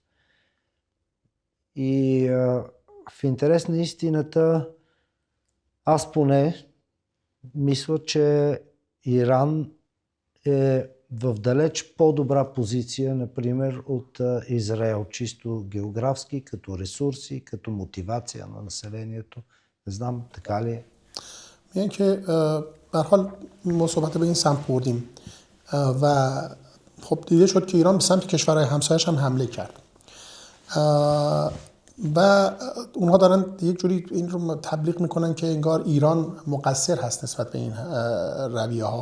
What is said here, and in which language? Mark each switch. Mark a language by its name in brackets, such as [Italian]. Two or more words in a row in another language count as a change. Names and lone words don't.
[Bulgarian] И в интерес на истината, аз поне мисля, че Иран е в далеч по-добра позиция, например, от Израел, чисто географски, като ресурси, като мотивация на населението. Не знам, така ли е? [Persian] میگن که به هر حال ما صحبت به این سمت بردیم و خب دیده شد که ایران به سمت کشورهای همسایه‌اش هم حمله کرد و اونها دارن یک جوری این رو تبلیغ میکنن که انگار ایران مقصر هست نسبت به این رویه ها.